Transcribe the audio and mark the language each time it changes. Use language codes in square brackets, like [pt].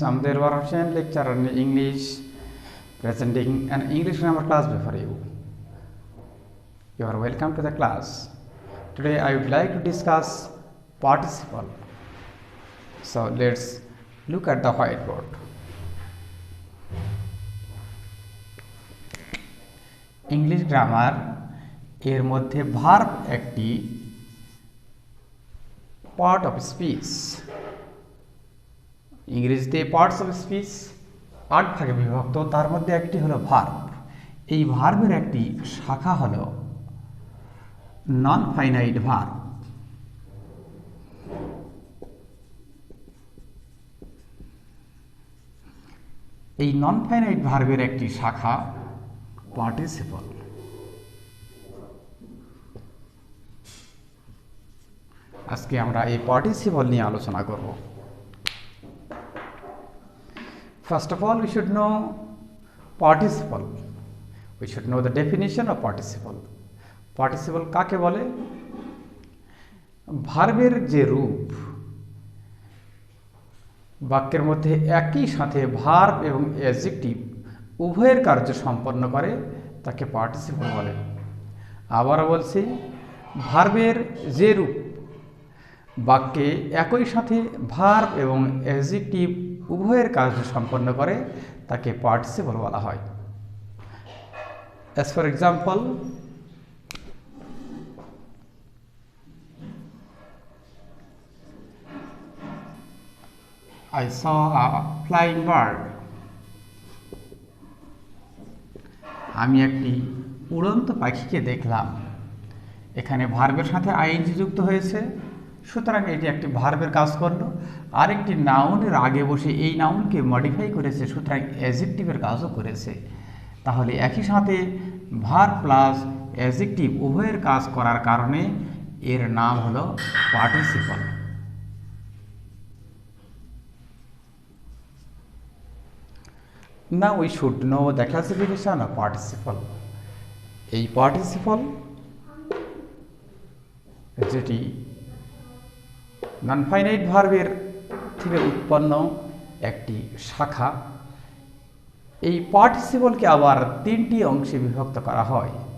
[en] I'm Delwar Hussain, lecturer in English, presenting an English grammar class before you. You are welcome to the class. Today, I would like to discuss participle. So, let's look at the whiteboard. [bn] English grammar এর মধ্যে verb একটি part of speech. ইংরেজিতে parts of speech 8 ভাগে বিভক্ত, তার মধ্যে একটি হলো ভার্ব। এই ভার্বের একটি শাখা হলো নন ফাইনাইট ভার্ব। এই নন ফাইনাইট ভার্বের একটি শাখা পার্টিসিপল। আজকে আমরা এই পার্টিসিপল নিয়ে আলোচনা করব। [en] First of all, we should know participle. We should know the definition of participle. [bn] Participle কাকে বলে? ভার্বের যে রূপ বাক্যের মধ্যে একই সাথে ভার্ব এবং অ্যাডজেক্টিভ উভয়ের কার্য সম্পন্ন করে তাকে পার্টিসিপল বলে। আবারও বলছি, ভার্বের যে রূপ বাক্যে একই সাথে ভার্ব এবং অ্যাডজেক্টিভ উভয়ের কার্য সম্পন্ন করে তাকে পার্টিসিপল বলা হয়। [en] As for example, I saw a flying bird. [bn] আমি একটি উড়ন্ত পাখিকে দেখলাম। এখানে ভার্বের সাথে আইএনজি যুক্ত হয়েছে, সুতরাং এটি একটি ভার্বের কাজ করলো। আরেকটি নাউনের আগে বসে এই নাউনকে মডিফাই করেছে, সুতরাং অ্যাডজেক্টিভের কাজও করেছে। তাহলে একই সাথে ভার্ব প্লাস অ্যাডজেক্টিভ উভয়ের কাজ করার কারণে এর নাম হলো participle. [en] Now we should know the classification of participle. [bn] এই পার্টিসিপল যেটি নন ফাইনাইট ভার্বের থেকে উৎপন্ন একটি শাখা, এই পার্টিসিপলকে আবার 3টি অংশে বিভক্ত করা হয়।